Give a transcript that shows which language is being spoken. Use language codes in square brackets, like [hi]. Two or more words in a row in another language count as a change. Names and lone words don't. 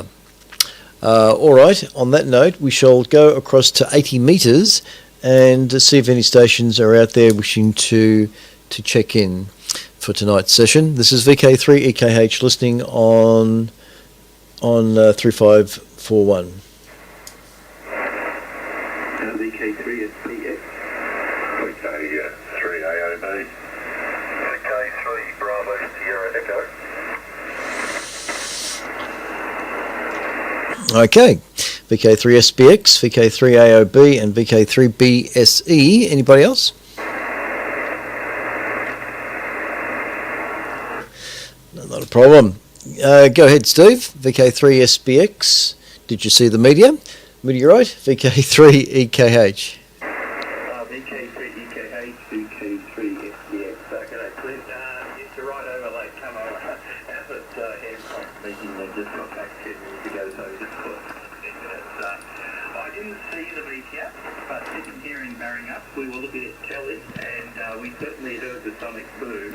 [en] All right, on that note, we shall go across to 80 metres and see if any stations are out there wishing to to check in for tonight's session. This is VK3EKH listening on 3541. VK3SPX. VK3AOB. VK3 Bravo Sierra Echo. Okay, VK3SPX, VK3AOB, and VK3BSE. Anybody else? No, not a problem. Go ahead, Steve. VK3SPX. Did you see the meteorite? VK3EKH. VK3EKH, VK3SPX. G'day, Clint. Yes, you're right over Lake Como. Abbott Aircraft meeting just got back 10 minutes ago, so just put 10 minutes. I didn't see the meteor, but sitting here in Barringup, we were looking at telly, and we certainly heard the sonic boom.